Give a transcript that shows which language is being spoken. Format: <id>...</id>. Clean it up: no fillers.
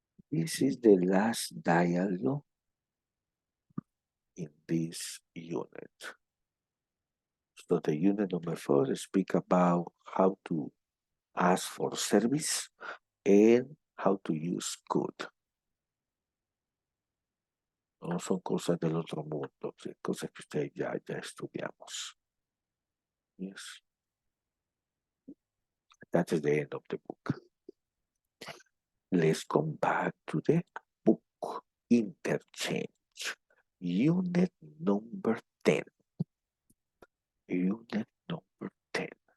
<en>This is the last dialogue in this unit. So the unit number 4 speak about how to ask for service and how to use could.</en> <es>No son cosas del otro mundo, cosas que ustedes ya estudiamos.</es> <en>Yes. That is the end of the book. Let's come back to the book. Interchange. Unit number 10. Unit number 10.</en>